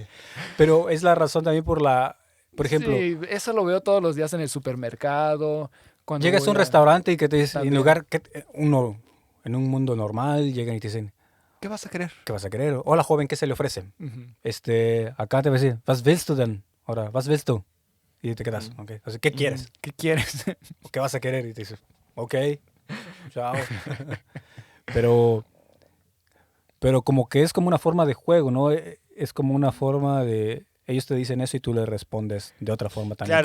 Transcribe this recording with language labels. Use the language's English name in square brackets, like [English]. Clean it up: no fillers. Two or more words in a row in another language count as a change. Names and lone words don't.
[Spanish] Pero es la razón también por ejemplo, Sí, eso lo veo todos los días en el supermercado. Cuando llegas a voy un restaurante y que te dicen, en También. lugar que uno, en un mundo normal, llegan y te dicen, ¿Qué vas a querer? ¿qué vas a querer? Hola, joven, ¿qué se le ofrece? Ujú. Acá te va a decir, [German] ¿was willst du denn? Ahora, ¿was willst du? [Spanish] Y te quedas, ok. O sea, ¿qué quieres? ¿Qué quieres? ¿O qué vas a querer? Y te dices, ok, chao. pero como que es como una forma de juego, ¿no? Es como una forma de... Ellos te dicen eso y tú le respondes de otra forma también.